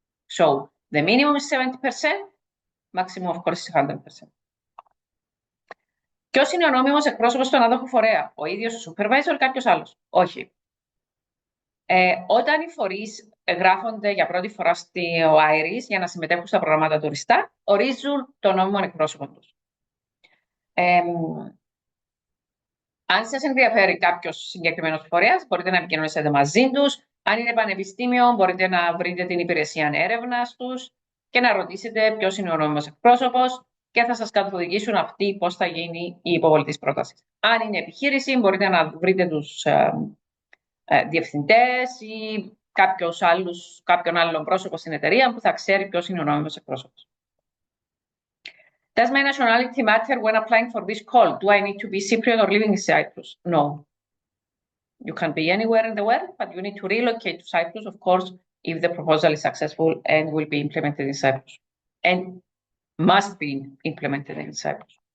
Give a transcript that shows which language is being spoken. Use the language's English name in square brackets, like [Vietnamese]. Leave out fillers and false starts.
[English] So the minimum is 70%, maximum of course is 100%. [Greek] Ποιος είναι ο νόμιμος εκπρόσωπος στον άδοχο φορέα, ο ίδιος ο supervisor ή κάποιος άλλος? Όχι. Όταν οι φορείς γράφονται για πρώτη φορά στο IRIS για να συμμετέχουν στα προγράμματα τουριστά, ορίζουν τον νόμιμο εκπρόσωπο τους. Αν σας ενδιαφέρει κάποιος συγκεκριμένος φορέας, μπορείτε να επικοινωνήσετε μαζί τους. Αν είναι πανεπιστήμιο, μπορείτε να βρείτε την υπηρεσία έρευνας τους και να ρωτήσετε ποιος είναι ο νόμιμος εκπρόσωπος και θα σας καθοδηγήσουν αυτοί πώς θα γίνει η υποβολή της πρότασης. Αν είναι επιχείρηση, μπορείτε να βρείτε τους διευθυντές ή κάποιον άλλον πρόσωπο στην εταιρεία που θα ξέρει ποιος είναι ο νόμιμος εκπρόσωπος. [English] Does my nationality matter when applying for this call? Do I need to be Cypriot or living in Cyprus? No. You can be anywhere in the world, but you need to relocate to Cyprus, of course, if the proposal is successful and will be implemented in Cyprus. And must be implemented in Cyprus.